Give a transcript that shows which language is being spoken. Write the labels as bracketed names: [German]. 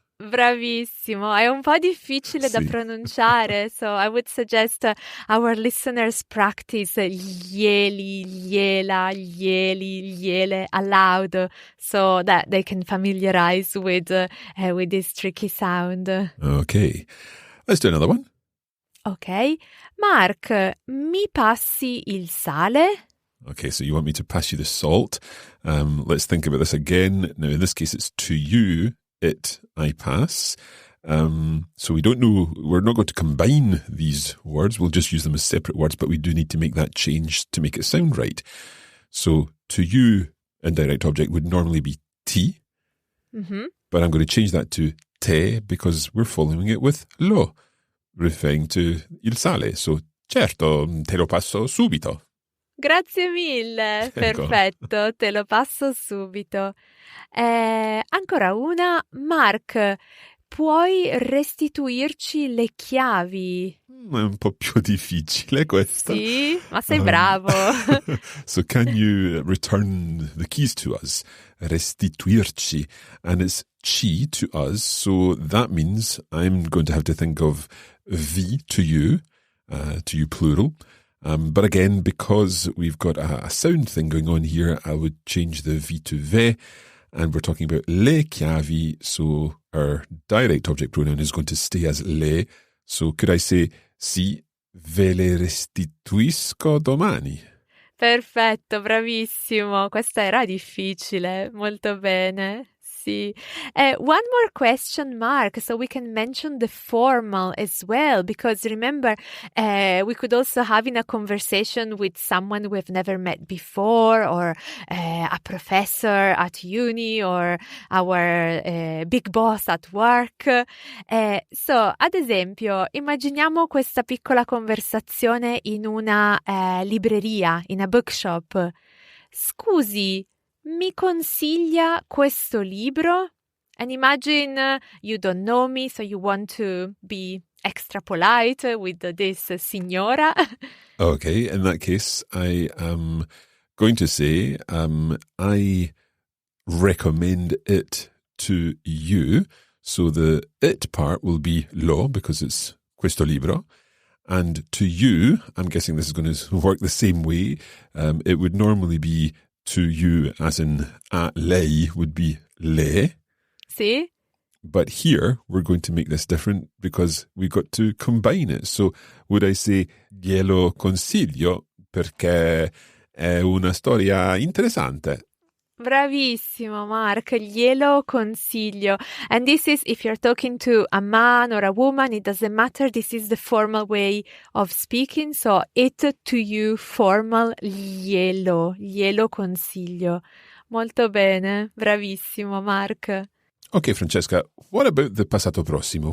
[Italian] Bravissimo, è un po' difficile da Sì. pronunciare, [English] so I would suggest our listeners practice glieli, gliela, glieli, gliele aloud so that they can familiarize with this tricky sound. Okay, let's do another one. [Italian] Ok, Mark, mi passi il sale? [English] Okay, so you want me to pass you the salt. Let's think about this again. Now, in this case, it's to you, it, I pass. So we don't know, we're not going to combine these words. We'll just use them as separate words, but we do need to make that change to make it sound right. So to you, indirect object would normally be ti, but I'm going to change that to te because we're following it with lo, referring to il sale. [Italian] So certo, te lo passo subito. Grazie mille, perfetto, te lo passo subito. Ancora una, Mark, puoi restituirci le chiavi? È un po' più difficile questa. Sì, ma sei bravo. [English] So can you return the keys to us? Restituirci. And it's ci to us, so that means I'm going to have to think of vi to you plural. But again, because we've got a sound thing going on here, I would change the vi to ve, and we're talking about le chiavi, so our direct object pronoun is going to stay as le. So could I say, [Italian] sì, ve le restituisco domani? Perfetto, bravissimo. Questa era difficile, molto bene. Sì. [English] One more question, Mark, so we can mention the formal as well, because remember, we could also have in a conversation with someone we've never met before, or a professor at uni, or our big boss at work. [Italian] So, ad esempio, immaginiamo questa piccola conversazione in una libreria, [English] in a bookshop. [Italian] Scusi, mi consiglia questo libro? [English] And imagine you don't know me, so you want to be extra polite with this signora. Okay, in that case, I am going to say, I recommend it to you. So the it part will be lo, because it's [Italian] questo libro. [English] And to you, I'm guessing this is going to work the same way. It would normally be to you, as in a lei would be le. [Italian] Sì. [English] But here, we're going to make this different because we've got to combine it. So would I say, [Italian] glielo consiglio perché è una storia interessante? Bravissimo, Mark, glielo consiglio. [English] And this is, if you're talking to a man or a woman, it doesn't matter. This is the formal way of speaking. So, it to you, formal, glielo consiglio. [Italian] Molto bene, bravissimo, Mark. [English] Okay, Francesca, what about the passato prossimo?